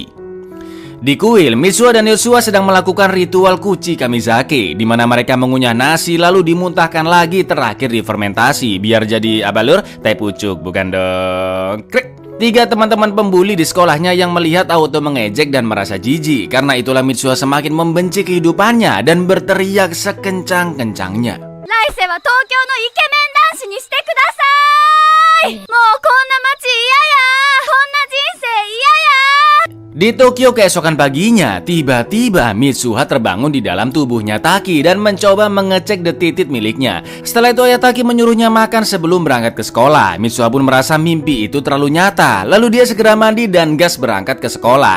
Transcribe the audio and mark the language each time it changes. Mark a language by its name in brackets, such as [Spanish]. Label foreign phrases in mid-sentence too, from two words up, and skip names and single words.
[Indonesian] Di kuil, Mitsuha dan Yotsua sedang melakukan ritual kuci kamizake, di mana mereka mengunyah nasi lalu dimuntahkan lagi terakhir difermentasi biar jadi apa lur? Teh pucuk, bukan dong. Krik. Tiga teman-teman pembuli di sekolahnya yang melihat Aoto mengejek dan merasa jijik. Karena itulah Mitsuha semakin membenci kehidupannya dan berteriak sekencang-kencangnya. [Japanese] 来世は東京のイケメン男子にしてください。もうこんな街嫌や。こんな人生嫌や。 [Indonesian] Di Tokyo keesokan paginya, tiba-tiba Mitsuha terbangun di dalam tubuhnya Taki dan mencoba mengecek detitit miliknya. Setelah itu ayah Taki menyuruhnya makan sebelum berangkat ke sekolah. Mitsuha pun merasa mimpi itu terlalu nyata. Lalu dia segera mandi dan gas berangkat ke sekolah.